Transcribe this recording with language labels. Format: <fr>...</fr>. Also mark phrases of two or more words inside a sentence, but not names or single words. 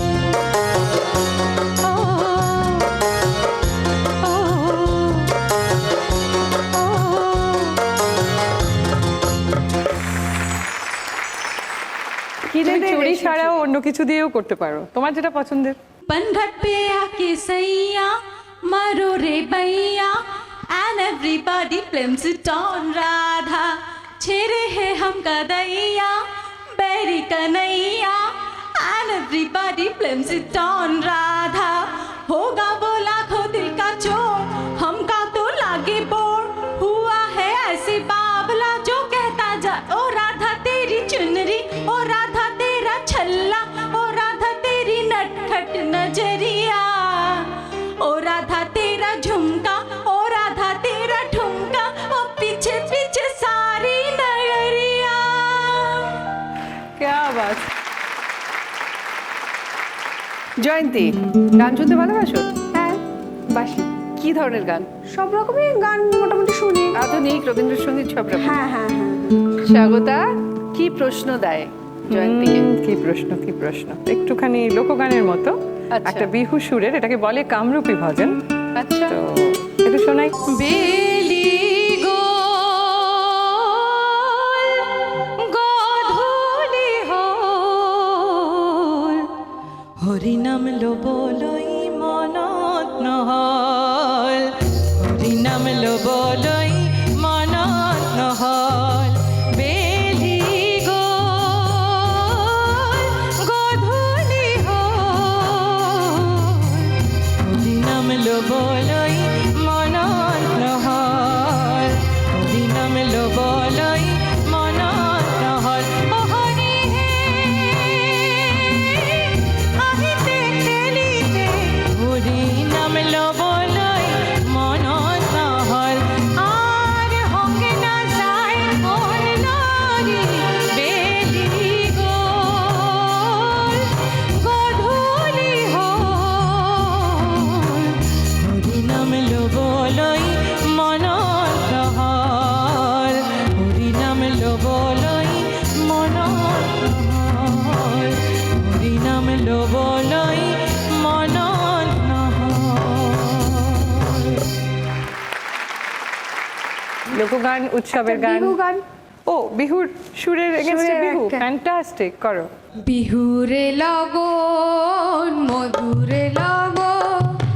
<bn>ও ও কিনে তুমি দে চুড়ি রেশমি ছাড়াও অন্য কিছু দিয়েও করতে পারো, তোমার যেটা পছন্দের।</bn> <hi>पनघट पे आके सैया मारो रे बैया</hi> <en>and everybody blames it on</en> <hi>राधा, छेरे है हम कदैया बैरी कन्हैया</hi> <en>and everybody blames it on</en> <hi>राधा। होगा वो लाखों दिल का चोर, हमका तो लागे बोर, हुआ है ऐसे बाबला जो कहता जा ओ राधा तेरी चुनरी, ओ राधा तेरा छल्ला, ओ राधा तेरी नटखट नजरिया, ओ राधा तेरा झुमका, ओ राधा तेरा ठुमका, ओ पीछे पीछे सारी नगरिया। क्या बात।</hi> <bn>জয়ন্তী, গান শুনতে ভালোবাসো? হ্যাঁ, বাসি। কি ধরনের গান? সব রকমই গান মোটামুটি শুনি। আধুনিক, রবীন্দ্রসঙ্গীত সব রকম? হ্যাঁ হ্যাঁ হ্যাঁ। স্বাগতা কি প্রশ্ন দেয় জয়ন্তীকে? কি প্রশ্ন, কি প্রশ্ন, একটুখানি লোকগানের মতো আচ্ছা। একটা বিহু সুরের, এটাকে বলে কামরূপী ভজন। আচ্ছা, তো একটু শোনাই।</bn> <as>বেলি গধূলি হল, হরিনাম লো বলই মনত নহল, হরিনাম লো বলই মনত নহল। বেলি গধূলি হল, হরিনাম লো বলই মনত নহল, হরিনাম লো বলই মনত নহল। ও হরি হে আহিতে খেলিতে, হরিনাম লো বলই মনত নহল। আর হকে না যায় মন লরি, বেলি গধূলি হল, হরিনাম লো বলই মনত নহল, হরিনাম লো বলই মনত নহল, হরিনাম লো বলই মনত নহল।</as> <bn>লোকগান, উৎসবের গান। বিহু গান। ও, বিহুর সুরের এগেনস্টে সুরের বিহু, একটা। ফ্যান্টাস্টিক, করো।</bn> <as>বিহুরে লগন মধুরে লগন,</as>